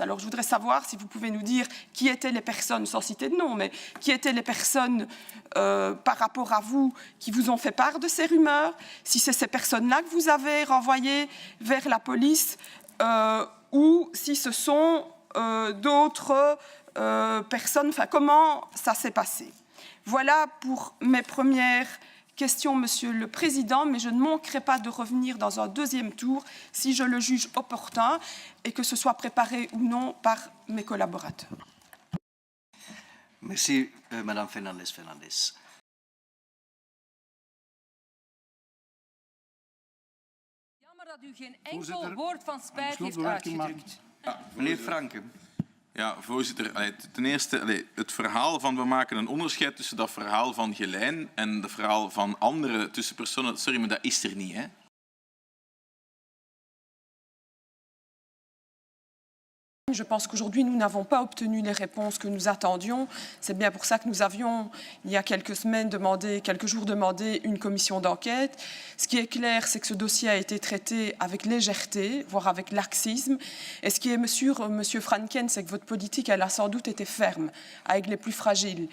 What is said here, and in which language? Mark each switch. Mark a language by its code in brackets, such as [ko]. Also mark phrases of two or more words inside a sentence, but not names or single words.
[fr] Alors, je voudrais savoir si vous pouvez nous dire qui étaient les personnes, sans citer de nom, mais qui étaient les personnes par rapport à vous qui vous ont fait part de ces rumeurs, si c'est ces personnes-là que vous avez renvoyées vers la police ou si ce sont d'autres personnes, enfin, comment ça s'est passé. Voilà pour mes premières questions, Monsieur le Président, mais je ne manquerai pas de revenir dans un deuxième tour si je le juge opportun et que ce soit préparé ou non par mes collaborateurs. Merci, Madame Fernandez-Fernandez. [nl] Jammer dat u geen enkel woord van spijt heeft uitgedrukt. Meneer Franke. Ja, voorzitter. Ten eerste, het verhaal van we maken een onderscheid tussen dat verhaal van Gelijn en het verhaal van andere tussenpersonen. Sorry, maar dat is er niet, hè? [fr] Je pense qu'aujourd'hui, nous n'avons pas obtenu les réponses que nous attendions. C'est bien pour ça que nous avions, il y a quelques jours, demandé une commission d'enquête. Ce qui est clair, c'est que ce dossier a été traité avec légèreté, voire avec laxisme. Et ce qui est sûr, Monsieur Franken, c'est que votre politique, elle a sans doute été ferme avec les plus fragiles.